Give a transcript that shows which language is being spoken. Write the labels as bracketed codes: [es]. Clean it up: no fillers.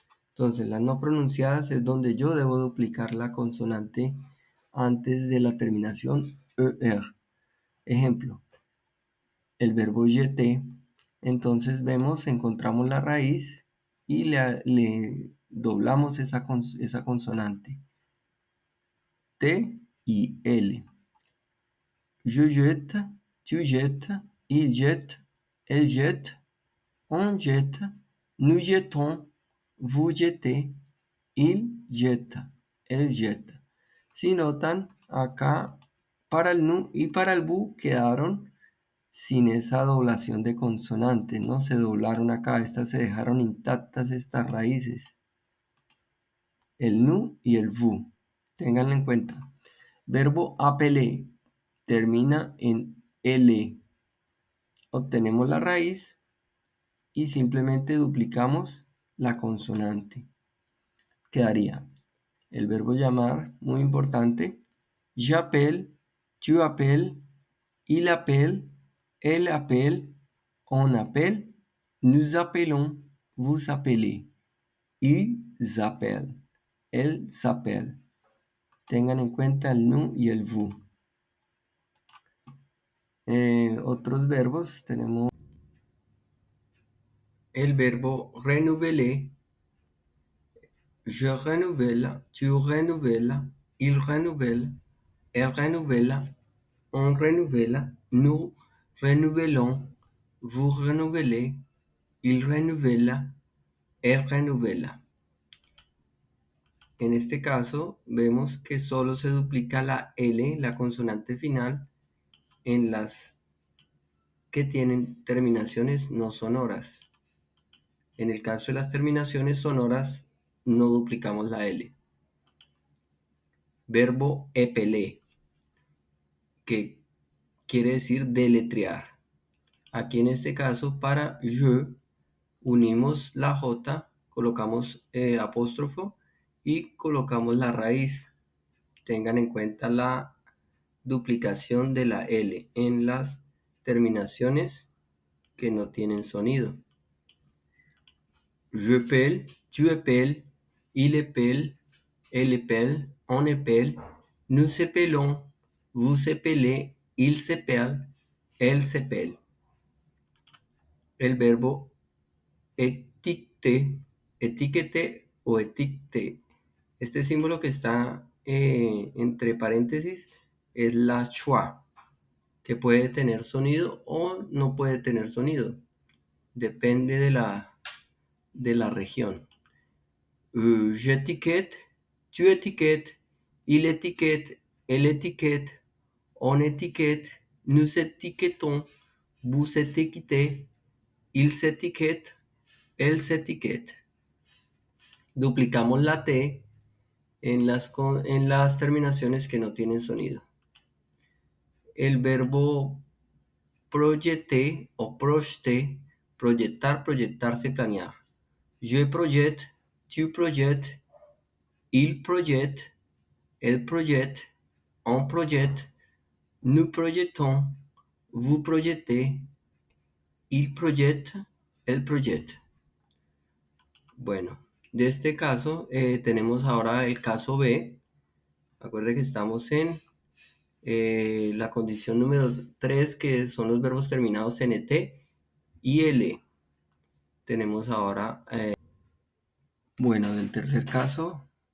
[es] Entonces, las no pronunciadas es donde yo debo duplicar la consonante antes de la terminación ER. Ejemplo, el verbo jeter. Entonces encontramos la raíz y le doblamos esa consonante. T y L. [fr] Je jette, tu jettes, il jette, elle jette, on jette, nous jetons, vous jettez, il jette, elle jette. [es] Si notan, acá para el nu y para el bu quedaron sin esa doblación de consonantes, ¿no? Se doblaron acá, estas se dejaron intactas estas raíces. El nu y el vu. Ténganlo en cuenta. Verbo appeler termina en L. Obtenemos la raíz y simplemente duplicamos la consonante. Quedaría el verbo llamar, muy importante. [fr] J'appelle, tu appelles, il appelle, elle appelle, on appelle, nous appelons, vous appelez, ils appellent, elles s'appellent. [es] Tengan en cuenta el nous y el vous. Otros verbos tenemos el verbo renouveler. [fr] Je renouvelle, tu renouvelles, il renouvelle, elle renouvelle, on renouvelle, nous renouvelons, vous renouvelez, il renouvelle, elle renouvelle. [es] En este caso, vemos que solo se duplica la L, la consonante final, en las que tienen terminaciones no sonoras. En el caso de las terminaciones sonoras, no duplicamos la L. Verbo épeler, que quiere decir deletrear. Aquí en este caso, para je, unimos la J, colocamos apóstrofo y colocamos la raíz. Tengan en cuenta la duplicación de la L en las terminaciones que no tienen sonido. [fr] Je pèle, tu épelles, il épelle, elle épelle, on épelle, nous épelons, vous épelez, il s'épelle, elle s'épelle. [es] El verbo etiqueter, etiquete o etiquete. Este símbolo que está entre paréntesis es la schwa, que puede tener sonido o no puede tener sonido. Depende de la región. [fr] J'étiquette, tu étiquettes, il étiquette, elle étiquette, on étiquette, nous étiquetons, vous étiquetez, il s'étiquette, elle s'étiquette. [es] Duplicamos la T en las terminaciones que no tienen sonido. El verbo projeter o projeter, proyectar, proyectarse, planear. [fr] Je projette, tu projettes, il projette, elle projette, on projette, nous projetons, vous projetez, il projette, elle projette. [es] Bueno, de este caso tenemos ahora el caso B. Acuérdense que estamos en la condición número 3, que son los verbos terminados en ET y L. Tenemos ahora, bueno, del tercer caso,